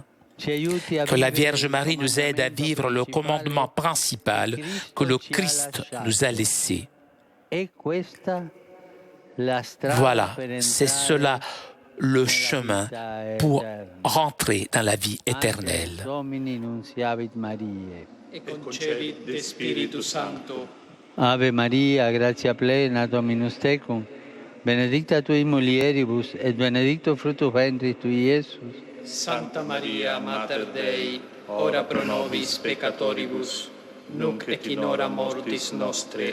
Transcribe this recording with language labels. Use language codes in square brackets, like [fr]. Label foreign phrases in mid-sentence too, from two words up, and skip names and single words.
[fr] Que la Vierge Marie nous aide à vivre le commandement principal que le Christ nous a laissé. Voilà, c'est cela le chemin pour rentrer dans la vie éternelle. [la] E concebit de Spiritu Santo. Ave Maria, gratia plena, Dominus tecum, benedicta tui mulieribus, et benedictus fructus ventris tui, Iesus. Santa Maria, Mater Dei, ora pro nobis peccatoribus, nunc et in hora mortis nostre.